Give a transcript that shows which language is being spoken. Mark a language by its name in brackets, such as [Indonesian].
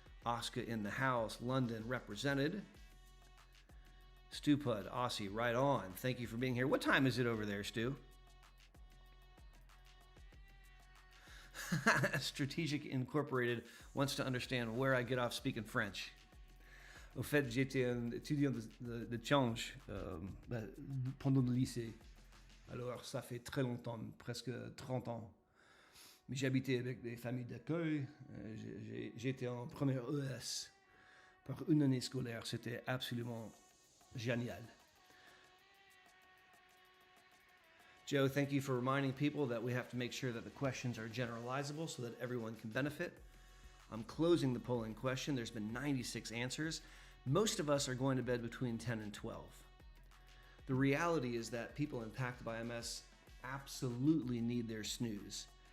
[English] Oscar in the house, London represented. Stewpud, Aussie, right on. Thank you for being here. What time is it over there, Stu? Strategic Incorporated wants to understand where I get off speaking French. [French] Au fait, j'étais un étudiant de change pendant le lycée. Alors, ça fait très longtemps, presque 30 ans. Mais j'habitais avec des familles d'accueil. J'étais en première ES par une année scolaire. C'était absolument génial. [English] Joe, thank you for reminding people that we have to make sure that the questions are generalizable so that everyone can benefit. I'm closing the polling question. There's been 96 answers. Most of us are going to bed between 10 and 12. The reality is that people impacted by MS absolutely need their snooze.